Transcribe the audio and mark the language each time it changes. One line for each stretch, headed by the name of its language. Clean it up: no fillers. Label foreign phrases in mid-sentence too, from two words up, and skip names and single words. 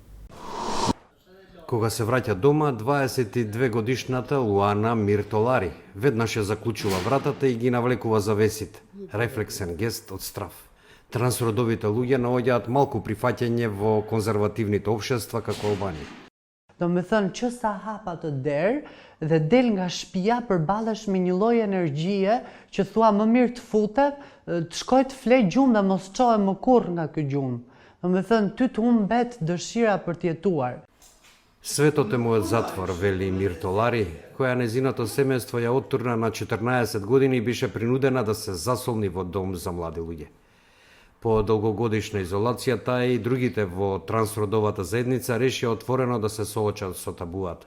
Macedonian: Кога се враќа дома, 22 годишната Луана Миртолари веднаш ја заклучува вратата и ги навлекува завесите. Рефлексен гест од страв. Трансродовите луѓе наоѓаат малку прифаќање во конзервативните општества како Албанија.
Albanian: Do me thënë që sa hapa të derë dhe del nga shtëpia përballesh me një lloj energjie që thua më mirë të futem, të shkoj të flej gjumë dhe mos çohem më kurrë nga ky gjumë. Do me thënë ty të humbet dëshira për të jetuar.
Macedonian: Светот е мојот затвор, вели Миртолари, која незиното семејство ја оттурна на 14 години и беше принудена да се засолни во дом за млади луѓе. По долгогодишна изолација, таа и другите во трансродовата заедница решија отворено да се соочат со табуата.